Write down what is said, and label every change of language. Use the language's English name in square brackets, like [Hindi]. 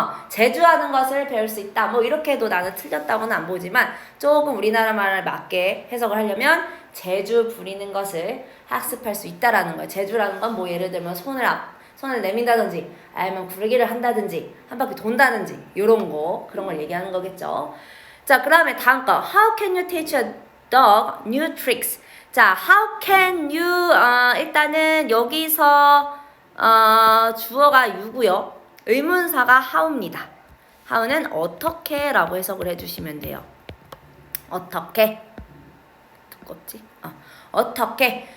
[Korean] 제주하는 것을 배울 수 있다. 뭐 이렇게 해도 나는 틀렸다고는 안 보지만 조금 우리나라 말을 맞게 해석을 하려면 제주 부리는 것을 학습할 수 있다라는 거예요. 제주라는 건 뭐 예를 들면 손을 내민다든지 아니면 구르기를 한다든지 한 바퀴 돈다든지 요런 거 그런 걸 얘기하는 거겠죠. 자, 그다음에 다음 거 [English] How can you teach a dog new tricks? [Korean] 자, how can you 일단은 여기서 주어가 you고요. 의문사가 how입니다. how는 어떻게 라고 해석을 해주시면 돼요. 어떻게? 두껍지? 어떻게?